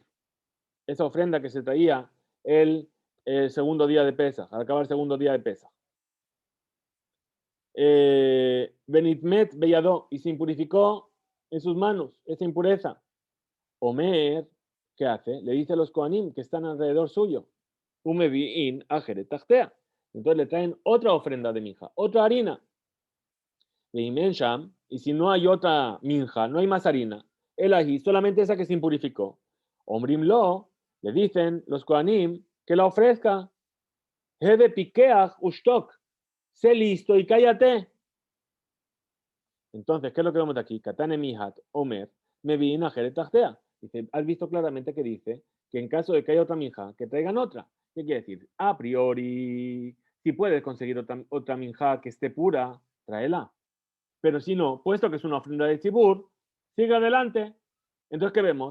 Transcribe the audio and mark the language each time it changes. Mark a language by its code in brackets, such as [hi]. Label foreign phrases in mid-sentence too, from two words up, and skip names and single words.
[es] Esa ofrenda que se traía el segundo día de Pesach, al acabar el segundo día de Pesach. [he] ונטמאת בידו, [es] y se impurificó en sus manos esa impureza. Omer, ¿qué hace? Le dice a los Kohanim que están alrededor suyo, [he] ומביאין אחרת תחתיה. [es] Entonces le traen otra ofrenda de minja, otra harina. Y si no hay otra minja, no hay más harina, el ají, solamente esa que se impurificó. [he] אומרים לו, [es] le dicen los Kohanim que la ofrezca. [he] הוי פיקח ושתוק. [es] Sé listo y cállate. Entonces, ¿qué es lo que vemos aquí? [he] קתני מיהת אומר מביאין אחרת תחתיה. [es] Dice, has visto claramente que dice que en caso de que haya otra minja, que traigan otra. ¿Qué quiere decir? A priori, si puedes conseguir otra minja que esté pura, tráela. Pero si no, puesto que es una ofrenda de Tzibur, sigue adelante. Entonces, ¿qué vemos?